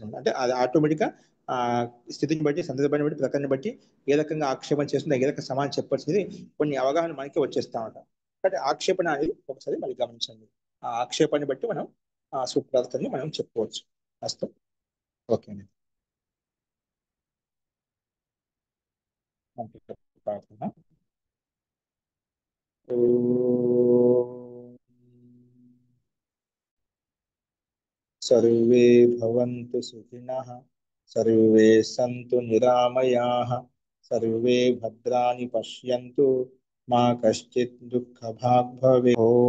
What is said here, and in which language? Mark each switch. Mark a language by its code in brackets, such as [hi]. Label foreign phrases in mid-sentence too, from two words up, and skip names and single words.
[te] అంటే అది ఆటోమేటిక్గా స్థితిని బట్టి, సందర్భాన్ని బట్టి, ప్రకరణని బట్టి ఏ రకంగా ఆక్షేపణ చేస్తుందో ఏ రకంగా సమాధానం చెప్పాల్సింది కొన్ని అవగాహన మనకి వచ్చేస్తా ఉంటాం. కాబట్టి ఆక్షేపణ అనేది ఒకసారి మళ్ళీ గమనించండి. ఆ ఆక్షేపాన్ని బట్టి మనం ఆ సూత్రార్థాన్ని మనం చెప్పుకోవచ్చు. అస్తం. ఓకే అండి. ప్రార్థన. [sa] सर्वे भवन्तु सुखिनः, सर्वे सन्तु निरामयाः, सर्वे भद्राणि पश्यन्तु, मा कश्चित् दुःखभाग् भवेत्।